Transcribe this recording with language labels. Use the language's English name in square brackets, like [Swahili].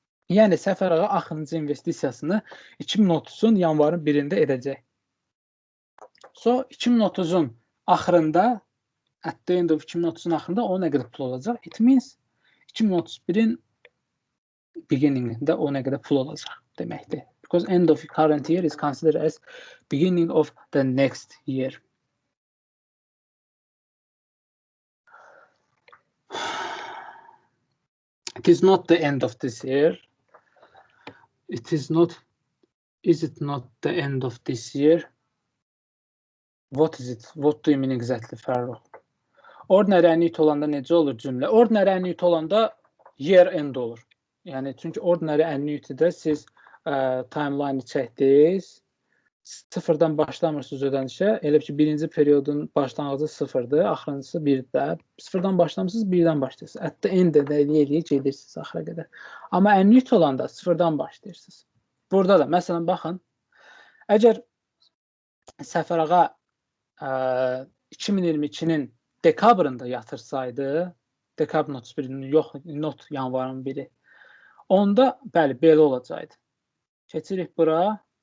[Azerbaijani] Yəni, Səfərağa axırıncı investisiyasını 2030-un yanvarın 1-də edəcək. So, 2030-un axırında, [English] at the end of [Azerbaijani] 2030-un axırında o nə qədər pul olacaq? [English] It means [Azerbaijani] 2031-in beginningində o nə qədər pul olacaq deməkdir. [English] Because end of current year is considered as beginning of the next year. It is not the end of this year. It is not. Is it not the end of this year? What is it? What do you mean exactly, Farruh? [Azerbaijani] Ordinary annuity olanda necə olur cümlə? Ordinary annuity olanda year end olur. Yəni, çünki ordinary annuity-də siz timeline-ı çəkdiniz, sıfırdan başlamırsınız ödənişə. Elə ki, birinci periodun başlanğıcı sıfırdır, axırıncısı 1-də. Sıfırdan başlamırsınız, 1-dən başlayırsınız. [English] At the end- [Azerbaijani] də də eləyə gedirsiniz axıra qədər. Amma annuity olanda sıfırdan başlayırsınız. Burada da, məsələn, baxın, əgər Səfərağa 2022-nin dekabrında yatırsaydı, dekabrın 31-in, yox, not yanvarın 1-i, onda, bəli, belə olacaqdı. Keçirik bura.